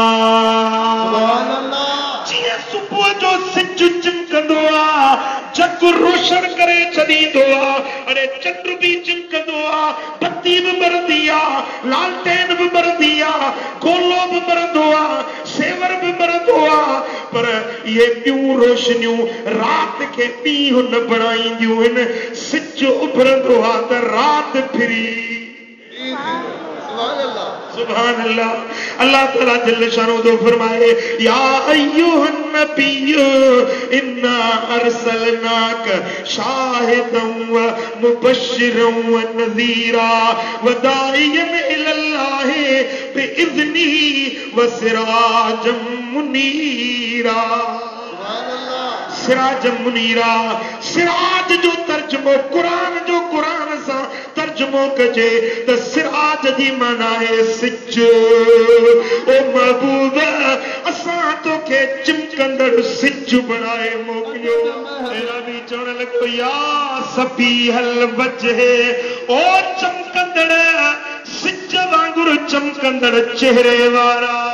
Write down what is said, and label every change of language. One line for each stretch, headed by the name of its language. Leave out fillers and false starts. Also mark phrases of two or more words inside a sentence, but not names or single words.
Sindhi: जीअं सुबुह जो सिज चिमकंदो आहे जग रोशन करे छॾींदो आहे अरे चंड भी चिमकंदो आहे बत्ती बि ॿरंदी आहे लालटेन बि ॿरंदी आहे गोलो बि ॿरंदो आहे सेवर बि ॿरंदो आहे पर इहे ॿियूं रोशनियूं राति खे ॾींहुं न बणाईंदियूं आहिनि सिज उभरंदो आहे त राति फिरी
Arabic: سبحان الله الله تعالى جل شأنه
Sindhi: तो फरमाए
Arabic: يا أيها النبي إنا أرسلناك شاهدا و مبشرا و نذيرا و داعيا إلى الله بإذنه و سراجا منيرا سراج منيرا
Sindhi: सिराज जो तर्जुमो कुरान जो कुरान सा तर्जुमो कजे त सिराज जी माना है सिज ओ महबूब असां तोखे चिमकंदड़ सिज बनाए मोकिलियो एराबी चवण लॻो या सभी हल वजे ओ चमकंदड़ सिज वांगुरु चमकंदड़ चेहरे वारा